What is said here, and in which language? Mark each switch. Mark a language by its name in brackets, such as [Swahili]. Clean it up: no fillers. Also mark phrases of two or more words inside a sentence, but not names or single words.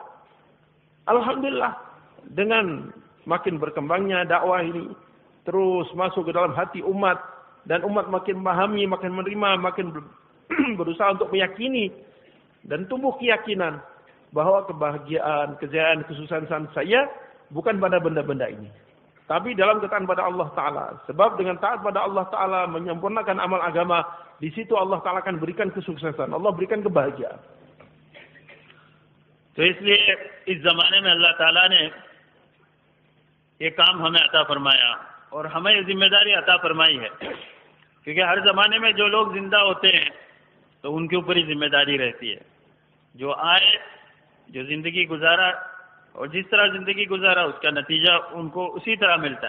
[Indonesian] Alhamdulillah, dengan makin berkembangnya dakwah ini terus masuk ke dalam hati umat dan umat makin memahami, makin menerima, makin berusaha untuk meyakini dan tumbuh keyakinan bahwa kebahagiaan, kejayaan, kesuksesan saya bukan pada benda-benda ini. Tapi dalam ketaatan pada Allah Ta'ala. Sebab dengan taat pada Allah Ta'ala menyempurnakan amal agama, di situ Allah Ta'ala akan berikan kesuksesan. Allah berikan kebahagiaan. [Urdu] تو اس لیے اس زمانے میں اللہ تعالیٰ نے یہ کام ہمیں عطا فرمایا اور ہمیں یہ ذمہ داری عطا فرمائی ہے. کیونکہ ہر زمانے میں جو لوگ زندہ ہوتے ہیں تو ان کے اوپر ہی ذمہ داری رہتی ہے. جو آئے، جو زندگی گزارا اور جس طرح زندگی گزارا اس کا نتیجہ ان کو اسی طرح ملتا ہے.